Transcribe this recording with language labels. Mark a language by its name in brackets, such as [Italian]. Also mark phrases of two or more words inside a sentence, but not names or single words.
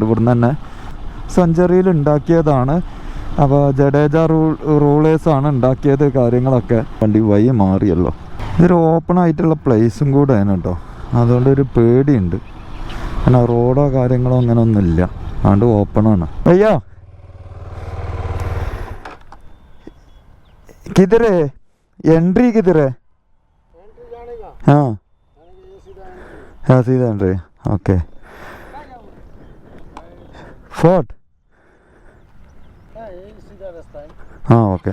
[Malayalam] ഇവിടുന്ന് തന്നെ സെഞ്ചുറിയിൽ ഉണ്ടാക്കിയതാണ്. അപ്പോൾ ജഡേജ റൂളേഴ്സാണ് ഉണ്ടാക്കിയത് കാര്യങ്ങളൊക്കെ. വണ്ടി വഴി മാറിയല്ലോ. ഇതൊരു ഓപ്പൺ ആയിട്ടുള്ള പ്ലേസും കൂടെയാണ് കേട്ടോ. അതുകൊണ്ടൊരു പേടിയുണ്ട്. കാരണം റോഡോ കാര്യങ്ങളോ അങ്ങനെ ഒന്നുമില്ല. അതുകൊണ്ട് ഓപ്പണാണ്. അയ്യോ [Hindi] किधर है एंट्री, किधर है? हाँ हाँ सीधा एंट्री. [English] okay fort. [Hindi] हाँ ओके.